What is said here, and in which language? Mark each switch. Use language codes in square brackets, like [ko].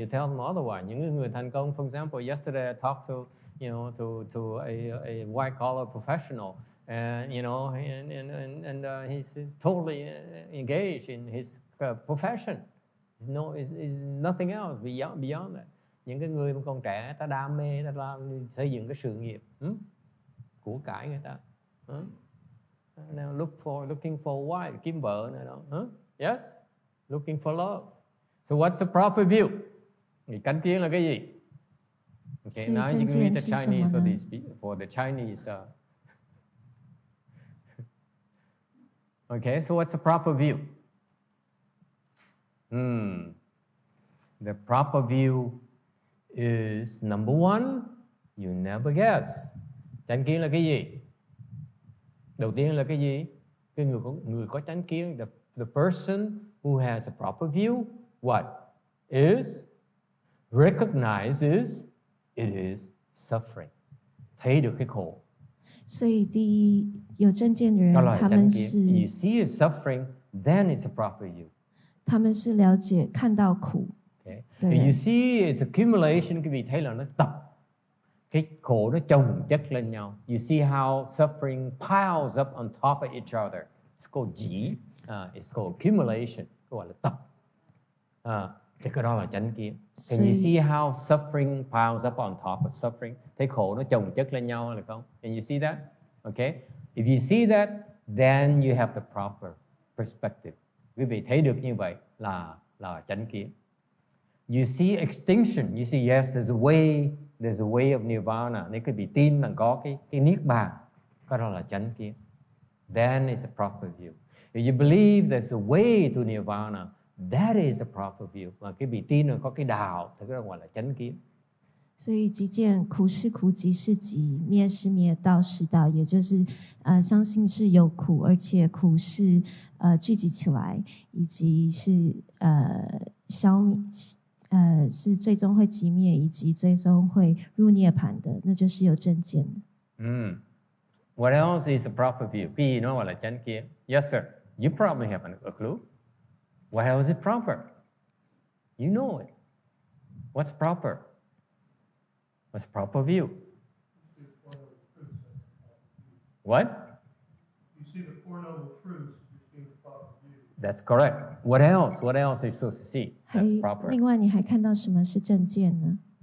[en] You tell them otherwise. [vi] Những người thành công, [en] for example, yesterday I talked to a white collar professional, and and he's totally engaged in his profession. Is nothing else beyond that. [vi] Những cái người mà còn trẻ, ta đam mê, ta làm xây dựng cái sự nghiệp, của cải người ta. [en] Now looking for a wife, [vi] kiếm vợ này đó. [en] Yes, looking for love. So what's the proper view? [vi] Thì chánh kiến là cái gì? [en] Okay, now you can read the Chinese for the Chinese. Okay, so what's the proper view? The proper view is number one, you never guess. [vi] Chánh kiến là cái gì? [en] Đầu tiên là cái gì? [vi] Cái người có chánh kiến, [en] the person who has a proper view, what is recognizes it is suffering. [vi] Thấy được cái khổ. [zh] 所以第一有正见的人，他们是 [en] You see it suffering, then it's a proper view. [zh] 他们是了解看到苦。 [en] Okay. If you see its accumulation, [vi] quý vị thấy là nó tập. Cái khổ nó chồng chất lên nhau. [en] You see how suffering piles up on top of each other. It's called ji. It's called accumulation. [vi] Gọi là tập. Cái đó là chánh kiến. [en] Can you see how suffering piles up on top of suffering? [vi] Thấy khổ nó chồng chất lên nhau là không? [en] Can you see that? Okay. If you see that, then you have the proper perspective. [vi] Quý vị thấy được như vậy là chánh kiến. [en] You see extinction. You see, yes, there's a way of nirvana. [vi] Nếu quý vị tin rằng có cái niết bàn, cái đó là chánh kiến. [en] Then it's a proper view. If you believe there's a way to nirvana, that is a proper view. [vi] Mà quý vị tin rằng có cái đạo, thì cái đó gọi là chánh kiến. [zh] 所以即见苦是苦，集是集，灭是灭，道是道，也就是相信是有苦，而且苦是聚集起来，以及是消灭，是最终会寂灭，以及最终会入涅槃的，那就是有正见的。 [en] What else is a proper view? [vi] Cái gì nó gọi là chánh kiến? [en] Yes, sir. You probably have a clue. What else is proper? You know it. What's proper? What's proper view? What? You see the Four Noble Truths, you see the proper view. That's correct. What else? What else are you supposed to see? That's proper. [zh] 另外，你还看到什么是正见呢？